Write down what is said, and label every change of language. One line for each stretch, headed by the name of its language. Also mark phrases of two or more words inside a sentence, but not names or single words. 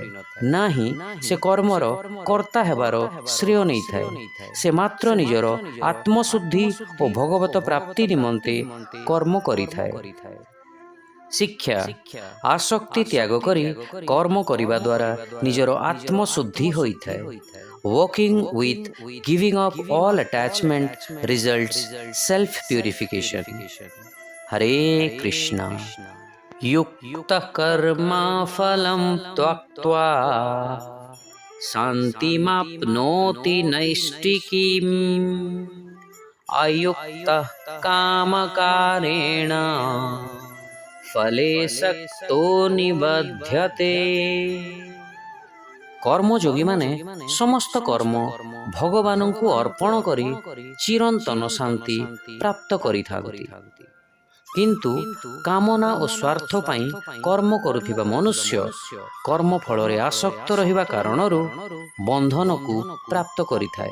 Odia: ନାହିଁ ସେ କର୍ମର କର୍ତ୍ତା ହେବାର ଶ୍ରେୟ ନେଇଥାଏ। ସେ ମାତ୍ର ନିଜର ଆତ୍ମଶୁଦ୍ଧି ଓ ଭଗବତ ପ୍ରାପ୍ତି ନିମନ୍ତେ କର୍ମ କରିଥାଏ। ଶିକ୍ଷା, ଆସକ୍ତି ତ୍ୟାଗ କରି କର୍ମ କରିବା ଦ୍ୱାରା ନିଜର ଆତ୍ମଶୁଦ୍ଧି ହୋଇଥାଏ।
English: Walking with giving up all attachment results self purification.
Sanskrit: हरे कृष्ण। युक्त कर्म फलं त्यक्त्वा शान्तिमाप्नोति नैष्टिकीम् अयुक्तः कामकारेण फले सक्तो निबध्यते।
Odia: କର୍ମଯୋଗୀମାନେ ସମସ୍ତ କର୍ମ ଭଗବାନଙ୍କୁ ଅର୍ପଣ କରି ଚିରନ୍ତନ ଶାନ୍ତି ପ୍ରାପ୍ତ କରିଥାନ୍ତି। କିନ୍ତୁ କାମନା ଓ ସ୍ୱାର୍ଥ ପାଇଁ କର୍ମ କରୁଥିବା ମନୁଷ୍ୟ କର୍ମ ଫଳରେ ଆସକ୍ତ ରହିବା କାରଣରୁ ବନ୍ଧନକୁ ପ୍ରାପ୍ତ କରିଥାଏ।